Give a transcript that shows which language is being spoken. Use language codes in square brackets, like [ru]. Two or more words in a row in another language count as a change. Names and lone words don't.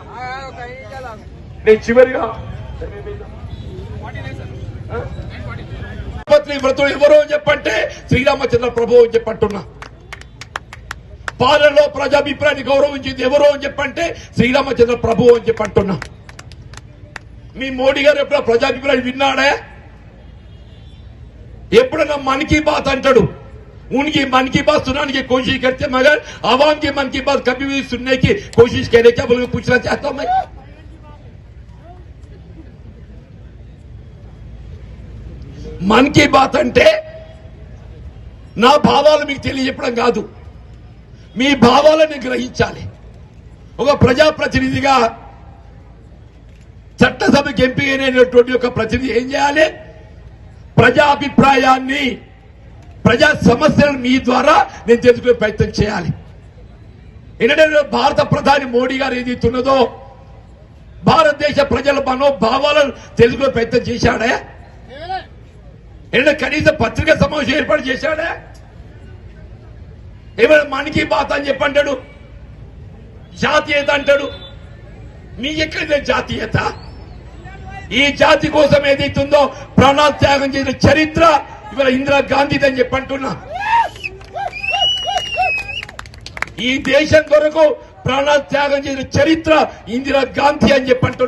[te] నేను చివరిగా వ్రతుడు ఎవరో అని చెప్పంటే శ్రీరామచంద్ర ప్రభు అని చెప్పంటున్నా. పాలనలో ప్రజాభిప్రాయాన్ని గౌరవించింది ఎవరో అని చెప్పంటే శ్రీరామచంద్ర ప్రభు అని చెప్పంటున్నా. మీ మోడీ గారు ఎప్పుడో ప్రజాభిప్రాయం విన్నాడే? ఎప్పుడన్నా मन की बात అంటాడు. [hi] उनकी मन की बात सुनाने की कोशिश करते मगर आवाम की मन की बात कभी भी सुनने की कोशिश करे क्या बोल पूछना चाहता हूं मैं. [te] मन की बात అంటే నా భావాలు మీకు తెలియజెప్పడం కాదు, మీ భావాలను గ్రహించాలి. ఒక ప్రజాప్రతినిధిగా చట్టసభకి ఎంపికైనటువంటి ఒక ప్రతినిధి ఏం చేయాలి? ప్రజా అభిప్రాయాన్ని, ప్రజా సమస్యలను మీ ద్వారా నేను తెలుసుకునే ప్రయత్నం చేయాలి. ఎందుకంటే భారత ప్రధాని మోడీ గారు ఏదైతున్నదో భారతదేశ ప్రజల మనోభావాలను తెలుసుకునే ప్రయత్నం చేశాడే? ఏదైనా కనీసం పత్రికా సమావేశం ఏర్పాటు చేశాడే? ఏమైనా मन की बात అని చెప్పంటాడు, జాతీయత అంటాడు. మీ ఎక్కడ జాతీయత? ఈ జాతి కోసం ఏదైతుందో ప్రాణత్యాగం చేసిన చరిత్ర ఇవాళ ఇందిరాగాంధీది అని చెప్పంటున్నా. ఈ దేశం కొరకు ప్రాణత్యాగం చేసిన చరిత్ర ఇందిరాగాంధీ అని చెప్పంటున్నా.